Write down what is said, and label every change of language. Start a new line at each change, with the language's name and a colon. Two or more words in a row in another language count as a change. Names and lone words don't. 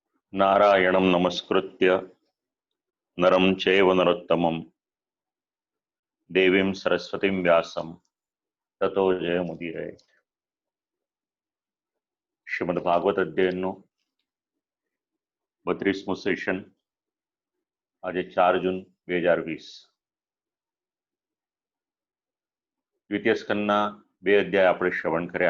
Sanskrit: नारायणं नमस्कृत्य नरं चैव नरोत्तमं देवीं सरस्वतीं व्यासं ततो जयमुदीरये।
Gujarati: શ્રીમદ ભાગવત અધ્યયનનું 32મું સેશન આજે 4 જૂન 2020 દ્વિતીય સ્કંદના 2 અધ્યાય આપણે શ્રવણ કર્યા.